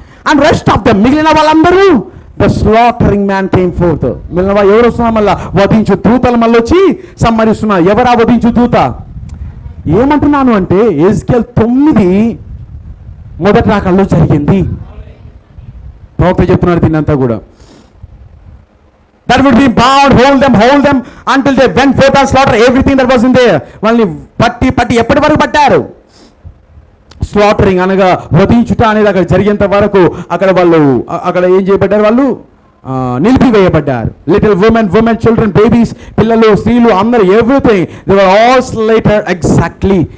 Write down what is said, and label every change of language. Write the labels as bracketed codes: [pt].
[en] and rest of them, [te] మిగిలిన వాళ్ళందరూ [en] The slaughtering man came forth. [te] మిగిలిన వాళ్ళు ఎవరు వస్తున్నారు? మళ్ళా వధించు దూతలు మళ్ళీ వచ్చి సంహరిస్తున్నారు. ఎవరా వధించు దూత? ఏమంటున్నాను అంటే ఎజ్కేల్ 9 మొదటి రాకల్లో జరిగింది. ప్రవక్త చెప్తున్నారు దీన్నంతా కూడా. [en] That would be bound, hold them until they went forth and slaughter everything that was in there. [te] వాళ్ళని పట్టి ఎప్పటి వరకు పట్టారు? స్లాటరింగ్ అనగా వధించుట అనేది అక్కడ జరిగేంత వరకు అక్కడ ఏం చేయబడ్డారు? వాళ్ళు నిలిపివేయబడ్డారు. లిటిల్ ఉమెన్ చిల్డ్రన్, బేబీస్, పిల్లలు, స్త్రీలు అందరూ, [en] Everything they were all slated exactly.